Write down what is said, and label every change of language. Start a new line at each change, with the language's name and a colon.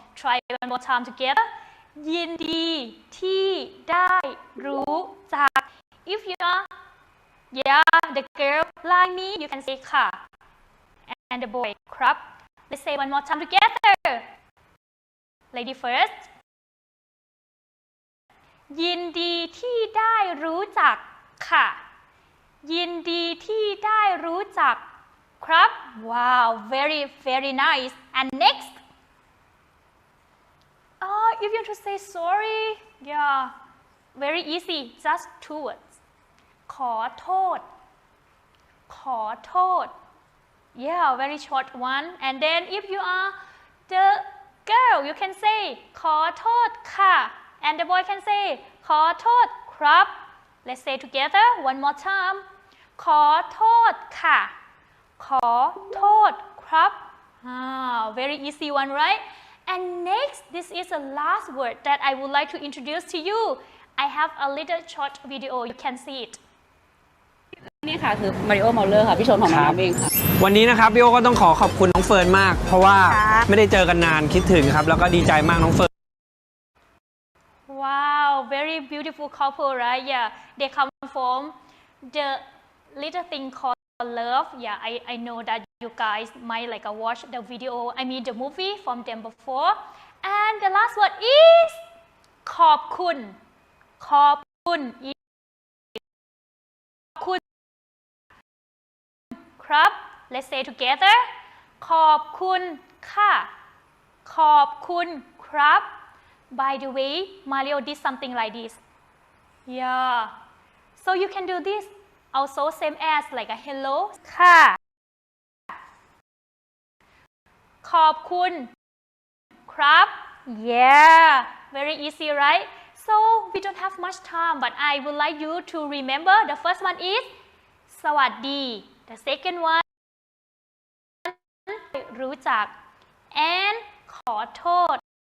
English: Try one more time together.
Thai: ยินดีที่ได้รู้จัก
English: if you are the girl like me, you can say ค่ะ and the boy ครับ let's say one more time together. Lady first.
Thai: ยินดีที่ได้รู้จักค่ะยินดีที่ได้รู้จักครับ
English: wow, very very nice. And next, if you want to say sorry, yeah, very easy, just 2 words. ขอโทษ ขอโทษ yeah, very short one. And then if you are the girl, you can say
Thai: ขอโทษค่ะ
English: and the boy can say
Thai: ขอโทษครับ
English: let's say together one more time.
Thai: ขอโทษค่ะ ขอโทษครับ
English: very easy one, right? And next, this is the last word that I would like to introduce to you. I have a little short video, you can see it.
Thai: นี่ค่ะคือมาริโอ เมาเลอร์ค่ะพี่ชนของน้องเองค่ะ วันนี้นะครับพี่โอก็ต้องขอบคุณน้องเฟิร์นมาก เพราะว่าไม่ได้เจอกันนานคิดถึงครับแล้วก็ดีใจมากน้องเฟิร์น
English: Wow, very beautiful couple, right? Yeah, they come from the little thing called love. Yeah, I know that you guys might like watch the video, I mean the movie from them before. And the last word is ขอบคุณ ขอบคุณ ขอบคุณครับ let's say together
Thai: ขอบคุณค่ะ ขอบคุณครับ
English: by the way, Mario did something like this. Yeah, so you can do this also same as like a hello ค่ะ
Thai: ขอบคุณครับ
English: yeah, very easy, right? So we don't have much time, but I would like you to remember the first one is สวัสดี the second one รู้จัก and ขอโทษ